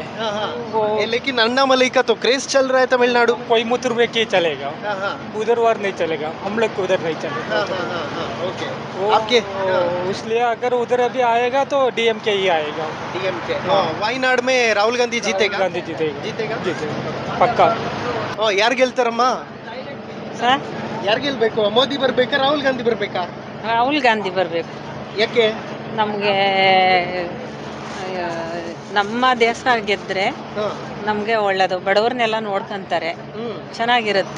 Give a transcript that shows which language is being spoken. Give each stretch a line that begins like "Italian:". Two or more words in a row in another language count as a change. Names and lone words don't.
Hindi: लेकिन अन्नामलई का तो क्रेज चल रहा है तमिलनाडु. कोयमुत्तूर में क्या चलेगा, उधर वार नहीं चलेगा, हम लोग को उधर नहीं चलेगा. ओके. आपके इसलिए अगर उधर अभी आएगा तो DMK ही आएगा. वायनाड में राहुल गांधी जीतेगा? गांधी जीतेगा पक्का.
Kannada: ಯಾರು ಗೆಲ್ತಾರಮ್ಮ? ಸರ್, ಯಾರು ಗೆಲ್ಬೇಕು? ಮೋದಿ ಬರ್ಬೇಕಾ, ರಾಹುಲ್ ಗಾಂಧಿ ಬರ್ಬೇಕಾ? ರಾಹುಲ್ ಗಾಂಧಿ ಬರಬೇಕು. ಯಾಕೆ? ನಮಗೆ ನಮ್ಮ ದೇಶ ಗೆದ್ರೆ ನಮಗೆ ಒಳ್ಳೇದು, ಬಡವ್ರನ್ನೆಲ್ಲ ನೋಡ್ಕೊಂತಾರೆ, ಚೆನ್ನಾಗಿರುತ್ತೆ.